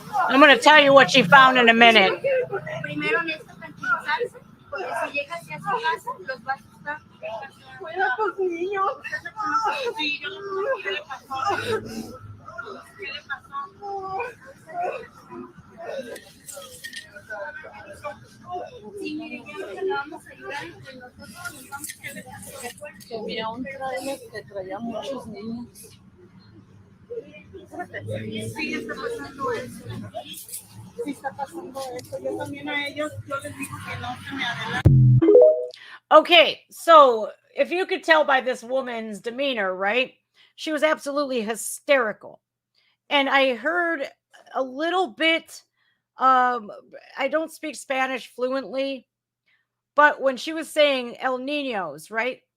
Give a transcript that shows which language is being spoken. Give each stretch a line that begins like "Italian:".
English: I'm going to tell you what she found in a minute.
Spanish: Primero necesita tranquilizarse, porque si llega hacia su casa, los va a asustar. Cuida con su niño. ¿Qué le pasó? ¿Qué le pasó? Sí, mire, ya ahorita le vamos a ayudar entre nosotros, nos vamos a ayudar. ¿De acuerdo? Que había un trailer que traía muchos niños. Sí, está pasando eso. Sí está pasando eso. Yo también a ellos, yo les digo que no se me adelanten.
English: Okay, so if you could tell by this woman's demeanor, right? She was absolutely hysterical. And I heard a little bit, I don't speak Spanish fluently, but when she was saying El Niños, right?